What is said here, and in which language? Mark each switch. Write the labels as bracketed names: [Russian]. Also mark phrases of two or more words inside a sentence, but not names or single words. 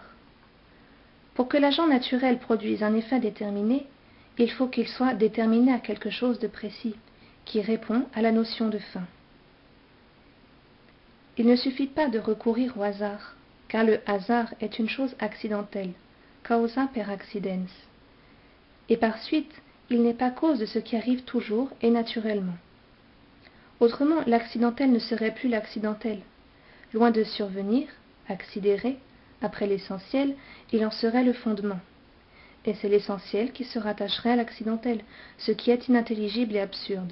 [French] Pour que l'agent naturel produise un effet déterminé, il faut qu'il soit déterminé à quelque chose de précis, qui répond à la notion de fin. Il ne suffit pas de recourir au hasard, car le hasard est une chose accidentelle, [Latin] causa per accidens, [French] et par suite, il n'est pas cause de ce qui arrive toujours et naturellement. Autrement, l'accidentel ne serait plus l'accidentel. Loin de survenir, accidéré, après l'essentiel, il en serait le fondement. Et c'est l'essentiel qui se rattacherait à l'accidentel, ce qui est inintelligible et absurde.